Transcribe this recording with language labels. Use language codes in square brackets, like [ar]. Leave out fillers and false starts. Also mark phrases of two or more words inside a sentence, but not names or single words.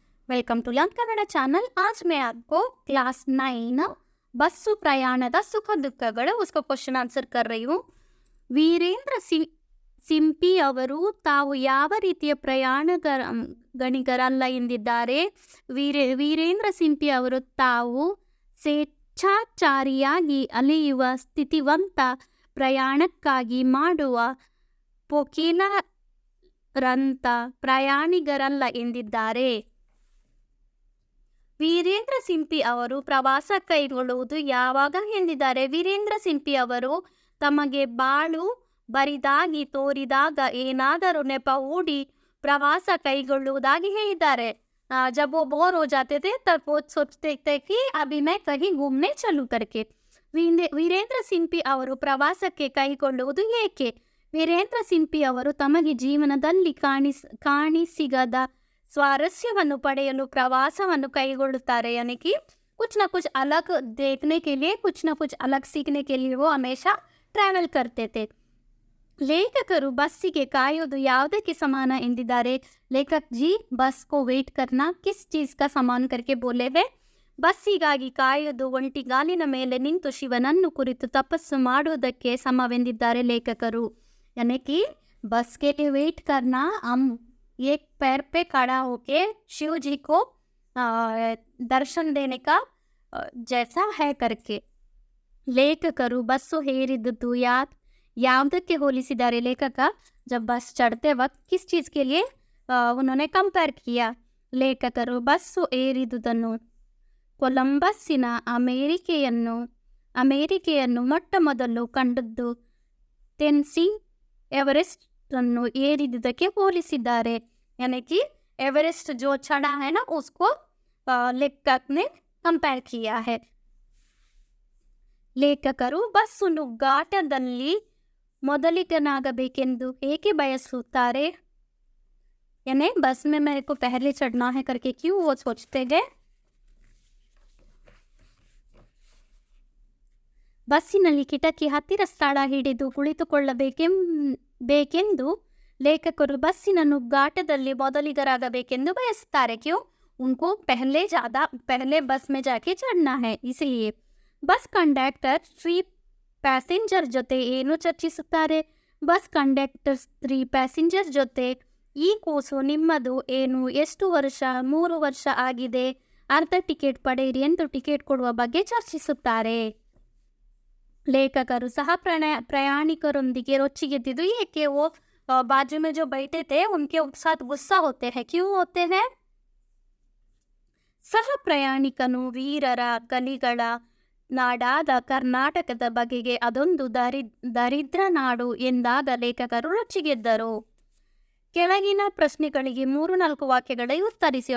[en] Welcome to Learn Kannada channel. [hi] आज मैं आपको क्लास 9 ಬಸ್ಸು ಪ್ರಯಾಣದ ಸುಖ ದುಃಖಗಳು उसको [en] question answer [hi] कर रही हूँ। [kn] ವೀರೇಂದ್ರ ಸಿಂಪಿ ಅವರು ತಾವು ಯಾವ ರೀತಿಯ ಗಣಿಗರಲ್ಲ ಎಂದಿದ್ದಾರೆ? ವೀರೇಂದ್ರ ಸಿಂಪಿ ಅವರು ತಾವು ಸ್ವೇಚ್ಛಾಚಾರಿಯಾಗಿ ಅಲೆಯುವ ಸ್ಥಿತಿವಂತ ಪ್ರಯಾಣಕ್ಕಾಗಿ ಮಾಡುವ ಪೊಕಿಲರಂತ ಪ್ರಯಾಣಿಗರಲ್ಲ ಎಂದಿದ್ದಾರೆ। ವೀರೇಂದ್ರ ಸಿಂಪಿ ಅವರು ಪ್ರವಾಸ ಕೈಗೊಳ್ಳುವುದು ಯಾವಾಗ ಎಂದಿದ್ದಾರೆ? ವೀರೇಂದ್ರ ಸಿಂಪಿ ಅವರು ತಮಗೆ ಬಾಳು ಬರಿದಾಗಿ ತೋರಿದಾಗ ಏನಾದರೂ ನೆಪ ಹೂಡಿ ಪ್ರವಾಸ ಕೈಗೊಳ್ಳುವುದಾಗಿ ಹೇಳಿದ್ದಾರೆ। [hi] जब वो बोर हो जाते थे तब वो सोचते थे कि अभी मैं कहीं घूमने चलूं करके। [kn] ವೀರೇಂದ್ರ ಸಿಂಪಿ ಅವರು ಪ್ರವಾಸಕ್ಕೆ ಕೈಗೊಳ್ಳುವುದು ಏಕೆ? ವೀರೇಂದ್ರ ಸಿಂಪಿ ಅವರು ತಮಗೆ ಜೀವನದಲ್ಲಿ ಕಾಣಿಸಿಗದ स्वारस्यವನ್ನು ಪಡೆಯಲು ಪ್ರವಾಸವನ್ನು ಕೈಗೊಳ್ಳುತ್ತಾರೆ। [hi] यानी कि कुछ ना कुछ अलग देखने के लिए, कुछ ना कुछ अलग सीखने के लिए वो हमेशा ट्रैवल करते थे। [kn] ಲೇಖಕರು ಬಸ್ಸಿಗೆ ಕಾಯೋದು ಯಾವುದಕ್ಕೆ ಸಮಾನ ಎಂದಿದ್ದಾರೆ? [hi] लेखक जी बस को वेट करना किस चीज़ का समान करके बोले हैं? [kn] ಬಸ್ಸಿಗಾಗಿ ಕಾಯೋದು ಒಂಟಿಗಾಲಿನ ಮೇಲೆ ನಿಂತು ಶಿವನನ್ನು ಕುರಿತು ತಪಸ್ಸು ಮಾಡುವುದಕ್ಕೆ ಸಮವೆಂದಿದ್ದಾರೆ ಲೇಖಕರು। [hi] यानी कि बस के लिए वेट करना हम एक पैर पे खड़ा होके शिव जी को दर्शन देने का जैसा है करके। [kn] ಲೇಖಕರು ಬಸ್ಸು ಹೇರಿದ್ದು ಯಾವುದಕ್ಕೆ ಹೋಲಿಸಿದ್ದಾರೆ? [hi] ಲೇಖಕ जब बस चढ़ते वक्त किस चीज़ के लिए उन्होंने कंपेयर किया? [kn] ಲೇಖಕರು ಬಸ್ಸು ಏರಿದುದನ್ನು ಕೊಲಂಬಸ್ಸಿನ ಅಮೇರಿಕೆಯನ್ನು ಮೊಟ್ಟ ಮೊದಲು ಕಂಡದ್ದು ತೆನ್ಸಿಂಗ್ एवरेस्ट अನ್ನು ಏರಿದುದಕ್ಕೆ ಹೋಲಿಸಿದ್ದಾರೆ। [hi] यानी कि एवरेस्ट जो चढ़ा है ना उसको लेखक ने कंपेयर किया है। [kn] ಲೇಖಕರು ಬಸ್ಸು ನುಗ್ಗಾಟದಲ್ಲಿ ಮೊದಲಿಗನಾಗಬೇಕೆಂದು ಏಕೆ ಬಯಸುತ್ತಾರೆ? [hi] यानी बस में मेरे को पहले चढ़ना है करके क्यों वो सोचते हैं? [kn] ಬಸ್ಸಿನಲ್ಲಿ ಕಿಟಕಿ ಹತ್ತಿರ ಸ್ಥಳ ಹಿಡಿದು ಕುಳಿತುಕೊಳ್ಳಬೇಕೆಂದು ಲೇಖಕರು ಬಸ್ಸಿನ ನುಗ್ಗಾಟದಲ್ಲಿ ಮೊದಲಿಗರಾಗಬೇಕೆಂದು ಬಯಸುತ್ತಾರೆ। [hi] क्यों? उनको पहले बस में जाके चढ़ना है इसलिए। [kn] ಬಸ್ ಕಂಡಕ್ಟರ್ ಸ್ತ್ರೀ ಪ್ಯಾಸೆಂಜರ್ ಜೊತೆ ಏನು ಚರ್ಚಿಸುತ್ತಾರೆ? ಬಸ್ ಕಂಡಕ್ಟರ್ ಸ್ತ್ರೀ ಪ್ಯಾಸೆಂಜರ್ ಜೊತೆ ಈ ಕೂಸು ನಿಮ್ಮದು ಏನು, ಎಷ್ಟು ವರ್ಷ, 3 ವರ್ಷ ಆಗಿದೆ, ಅರ್ಧ ಟಿಕೆಟ್ ಪಡೆಯಿರಿ ಎಂದು ಟಿಕೆಟ್ ಕೊಡುವ ಬಗ್ಗೆ ಚರ್ಚಿಸುತ್ತಾರೆ। ಲೇಖಕರು ಸಹ ಪ್ರಯಾಣಿಕರೊಂದಿಗೆ ರೊಚ್ಚಿಗೆದ್ದಿದ್ದು ಏಕೆ? [hi] वो बाजू में जो बैठे थे उनके साथ गुस्सा होते हैं। क्यों होते हैं? [kn] ಸಹ ಪ್ರಯಾಣಿಕನು ವೀರರ ಕಲಿಗಳ ನಾಡಾದ ಕರ್ನಾಟಕದ ಬಗೆಗೆ ಅದೊಂದು ದರಿದ್ರ ನಾಡು ಎಂದಾಗ ಲೇಖಕರು ರೊಚ್ಚಿಗೆದ್ದರು। ಕೆಳಗಿನ ಪ್ರಶ್ನೆಗಳಿಗೆ 3-4 ವಾಕ್ಯಗಳಿಗೆ ಉತ್ತರಿಸಿ.